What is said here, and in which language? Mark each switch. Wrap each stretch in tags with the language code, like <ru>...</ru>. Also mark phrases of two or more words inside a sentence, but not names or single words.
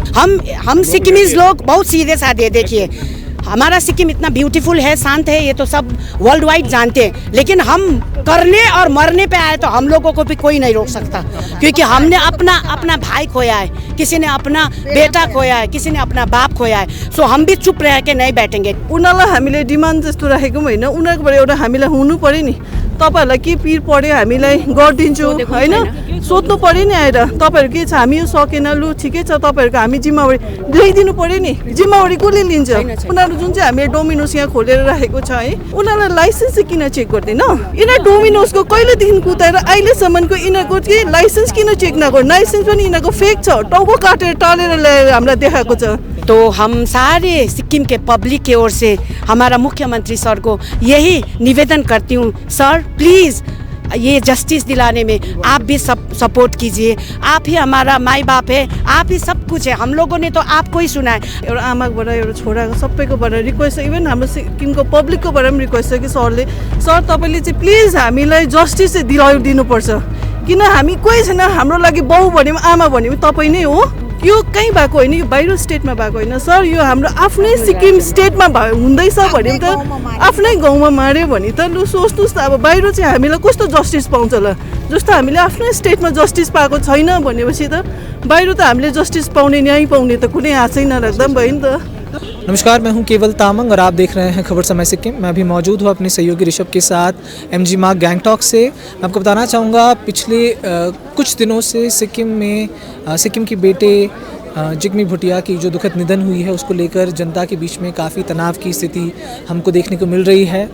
<hi>हम सिक्किमीज लोग बहुत सीधे साधे, देखिए हमारा सिक्किम इतना ब्यूटीफुल है, शांत है, ये तो सब</hi> <en>world wide</en> <hi>जानते हैं, लेकिन हम करने और मरने पे आए तो हम लोगों को भी कोई नहीं रोक सकता, क्योंकि हमने अपना भाई खोया है, किसी ने अपना बेटा खोया है, किसी ने अपना बाप खोया है। सो हम भी चुप रह के नहीं बैठेंगे।</hi> <ne>उनीहरूलाई हामीले डिमान्ड जस्तो राखेको पनि होइन, उनीहरूकोबाट एउटा हामीलाई हुनु पर्यो नि, तपाईहरुलाई के पीर पर्यो हामीलाई गरिदिन्छु हैन, सोध्नु पर्यो नि आएर तपाईहरु के छ, हामी यो सकेन, लु ठिकै छ, तपाईहरुको हामी जिम्मेवारी ल्याइदिनु पर्यो नि। जिम्मेवारी कसले लिन्छ? उनीहरू जुन चाहिँ हामीले डोमिनोज यहाँ खोलेर राखेको छ है, उनीहरूलाई लाइसेन्स चाहिँ किन चेक गर्दैन? यिनीहरू डोमिनोजको कहिलेदेखि कुदाएर अहिलेसम्मको यिनीहरूको चाहिँ लाइसेन्स किन चेक नगर्नु? लाइसेन्स पनि यिनीहरूको फेक छ, टाउको काटेर टालेर ल्याएर हामीलाई देखाएको छ।</ne> <hi>तो हम सारे सिक्किम के पब्लिक की ओर से हमारा मुख्यमंत्री सर को यही निवेदन करती हूँ,</hi> <en>sir please</en> <hi>ये जस्टिस दिलाने में आप भी सपोर्ट कीजिए। आप ही हमारा माई बाप है, आप ही सब कुछ है, हम लोगों ने तो आपको ही सुना है।</hi> <ne>एउटा आमाकोबाट एउटा छोराको सबैकोबाट रिक्वेस्ट छ, इभन हाम्रो सिक्किमको पब्लिककोबाट पनि रिक्वेस्ट छ कि सरले, सर तपाईँले चाहिँ प्लिज हामीलाई जस्टिस चाहिँ दिलाइदिनुपर्छ, किन हामी कोही छैन, हाम्रो लागि बाउ भन्यो आमा भन्यो तपाईँ नै हो। यो कहीँ भएको होइन, यो बाहिर स्टेटमा भएको होइन सर, यो हाम्रो आफ्नै सिक्किम स्टेटमा हुँदैछ भने त आफ्नै गाउँमा माऱ्यो भने त लु सोच्नुहोस् त, अब बाहिर चाहिँ हामीलाई कस्तो जस्टिस पाउँछ ल, जस्तो हामीले आफ्नै स्टेटमा जस्टिस पाएको छैन भनेपछि त बाहिर त हामीले जस्टिस पाउने न्याय पाउने त कुनै आशै नराख्दा पनि भयो नि त।</ne> <hi>नमस्कार, मैं हूं केवल तामंग और आप देख रहे हैं खबर समय सिक्किम। मैं अभी मौजूद हूं अपने सहयोगी ऋषभ के साथ एमजी मार्ग गैंगटॉक से। मैं आपको बताना चाहूँगा पिछले कुछ दिनों से सिक्किम में सिक्किम के बेटे जिग्मी भुटिया की जो दुखद निधन हुई है उसको लेकर जनता के बीच में काफ़ी तनाव की स्थिति हमको देखने को मिल रही है।</hi>